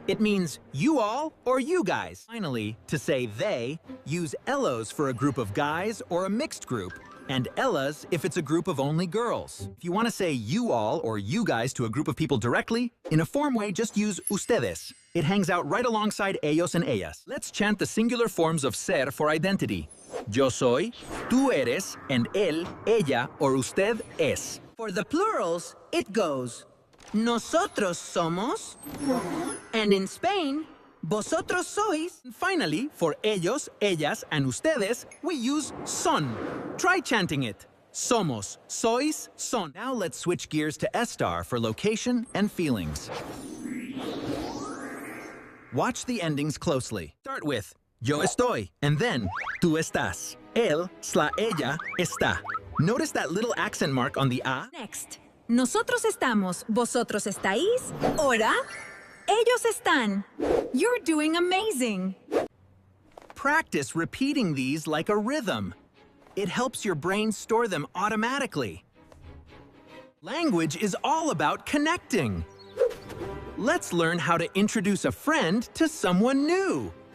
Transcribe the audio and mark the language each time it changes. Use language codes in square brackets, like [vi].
[en] It means you all or you guys. Finally, to say they, use Ellos for a group of guys or a mixed group, and Ellas if it's a group of only girls. If you want to say you all or you guys to a group of people directly, in a form way, just use Ustedes. It hangs out right alongside ellos and ellas. Let's chant the singular forms of ser for identity. [es] Yo soy, tú eres, and él, ella, or usted es. [en] For the plurals, it goes [es] nosotros somos, [en] and in Spain, [es] vosotros sois. [en] And finally, for ellos, ellas, and ustedes, we use son. Try chanting it. [es] Somos, sois, son. [en] Now let's switch gears to Estar for location and feelings. Watch the endings closely. Start with [es] yo estoy, [en] and then [es] tú estás. Él/ella está. [en] Notice that little accent mark on the a? [es] Next, nosotros estamos, vosotros estáis, ahora, ellos están. [en] You're doing amazing. Practice repeating these like a rhythm. It helps your brain store them automatically. Language is all about connecting. Let's learn how to introduce a friend to someone new.